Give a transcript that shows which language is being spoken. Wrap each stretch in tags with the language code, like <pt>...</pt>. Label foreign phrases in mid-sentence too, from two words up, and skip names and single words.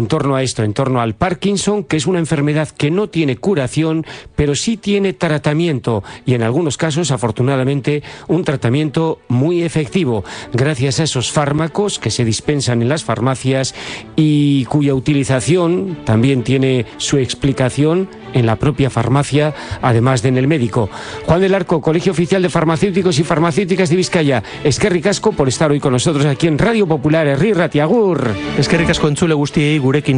<es>torno a esto, en torno al Parkinson, que es una enfermedad que no tiene curación, pero sí tiene tratamiento, y en algunos casos, afortunadamente, un tratamiento muy efectivo, gracias a esos fármacos que se dispensan en las farmacias y cuya utilización también tiene su explicación en la propia farmacia, además de en el médico. Juan del Arco, Colegio Oficial de Farmacéuticos y Farmacéuticas de Vizcaya,</es> <eu>eskerrik asko</eu> <es>por estar hoy con nosotros aquí en Radio Popular,</es> <eu>Herri Ratia, agur. Eskerrik asko entzule guztiei gurekin</eu>